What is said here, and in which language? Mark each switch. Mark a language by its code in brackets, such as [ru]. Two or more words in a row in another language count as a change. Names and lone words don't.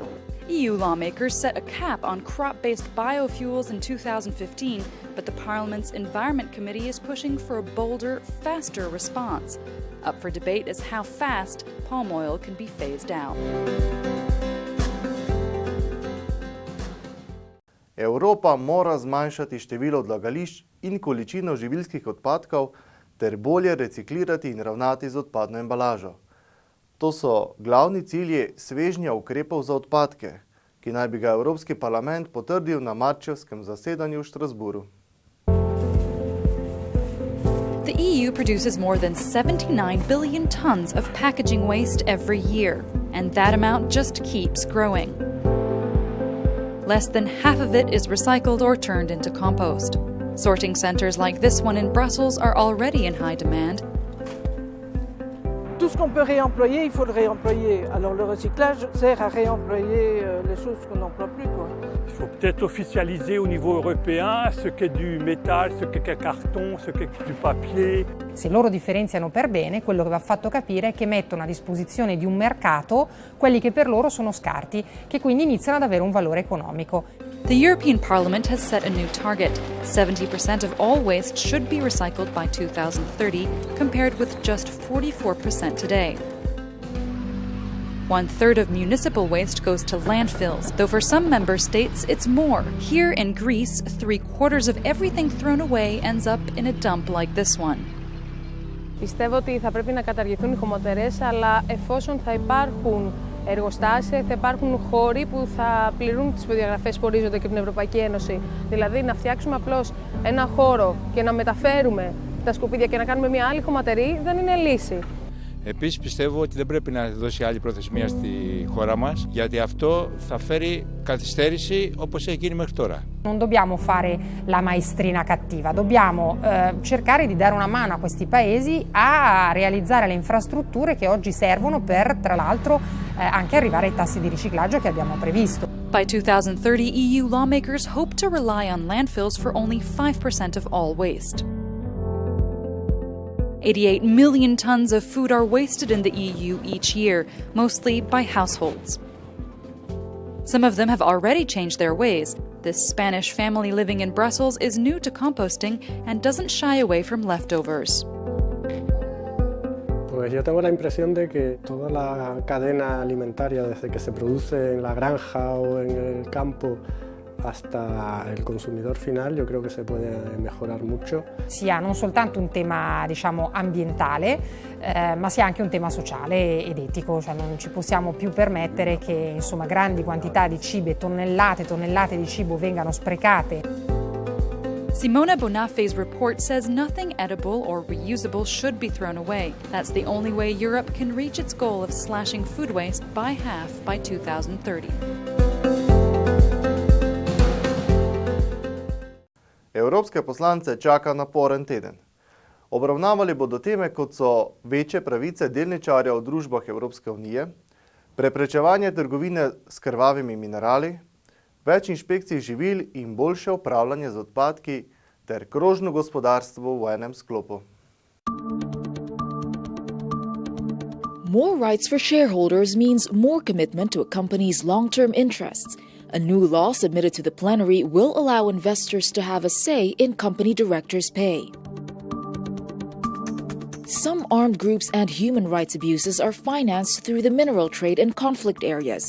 [en] EU lawmakers set a cap on crop-based biofuels in 2015, but the Parliament's Environment Committee is pushing for a bolder, faster response. Up for debate is how fast palm oil can be phased out. [sl] Evropa mora zmanjšati število odlagališč in količino živilskih odpadkov ter bolje reciklirati in ravnati z odpadno embalažo. To so glavni cilji svežnja ukrepov za odpadke, ki naj bi ga Evropski parlament potrdil na marčevskem zasedanju v Štrasburu. [en] The EU produces more than 79 billion tons of packaging waste every year, and that amount just keeps growing. Less than half of it is recycled or turned into compost. Sorting centres like this one in Brussels are already in high demand. [fr] Tout ce qu'on peut réemployer, il faut le réemployer. Alors le recyclage sert à réemployer les choses qu'on n'emploie plus, quoi. Il faut peut-être officialiser au niveau européen ce qu'est du métal, ce qu'est carton, ce qu'est du papier. [it] Se loro differenziano per bene, quello che va fatto capire è che mettono a disposizione di un mercato quelli che per loro sono scarti, che quindi iniziano ad avere un valore economico. [en] The European Parliament has set a new target. 70% of all waste should be recycled by 2030, compared with just 44% today. 1/3 of municipal waste goes to landfills, though for some member states it's more. Here in Greece, 3/4 of everything thrown away ends up in a dump like this one. [el] Πιστεύω ότι θα πρέπει να καταργηθούν οι χωματερές, αλλά εφόσον θα υπάρχουν εργοστάσια, θα υπάρχουν χώροι που θα πληρούν τις προδιαγραφές που ορίζονται και από την Ευρωπαϊκή Ένωση. Δηλαδή να φτιάξουμε απλώς ένα χώρο και να μεταφέρουμε τα σκουπίδια και να κάνουμε μια άλλη χωματερή δεν είναι λύση. Επίσης πιστεύω ότι δεν πρέπει να δώσει άλλη προθεσμία στη χώρα μας, γιατί αυτό θα φέρει καθυστέρηση όπως έχει γίνει μέχρι τώρα. [it] Non dobbiamo fare la maestrina cattiva, dobbiamo cercare di dare una mano a questi paesi a realizzare le infrastrutture che oggi servono per, tra l'altro, anche arrivare ai tassi di riciclaggio che abbiamo previsto. [en] By 2030, EU lawmakers hope to rely on landfills for only 5% of all waste. 88 million tons of food are wasted in the EU each year, mostly by households. Some of them have already changed their ways. This Spanish family living in Brussels is new to composting and doesn't shy away from leftovers. [es] Pues yo tengo la impresión de que toda la cadena alimentaria, desde que se produce en la granja o en el campo hasta il consumidor final, [it] io credo che si può migliorare molto. Sia non soltanto un tema, diciamo, ambientale, ma sia anche un tema sociale ed etico, cioè non ci possiamo più permettere che, insomma, grandi quantità di cibo e tonnellate e tonnellate di cibo vengano sprecate. [en] Simona Bonafe's report says nothing edible or reusable should be thrown away. That's the only way Europe can reach its goal of slashing food waste by half by 2030. [sl] Evropske poslance čaka naporen teden. Obravnavali bodo teme, kot so večje pravice delničarjev v družbah Evropske unije, preprečevanje trgovine s krvavimi minerali, več inšpekcij živil in boljše upravljanje z odpadki ter krožno gospodarstvo v enem sklopu. [en] More rights for shareholders means more commitment to a company's long-term interests. A new law submitted to the plenary will allow investors to have a say in company directors' pay. Some armed groups and human rights abuses are financed through the mineral trade in conflict areas.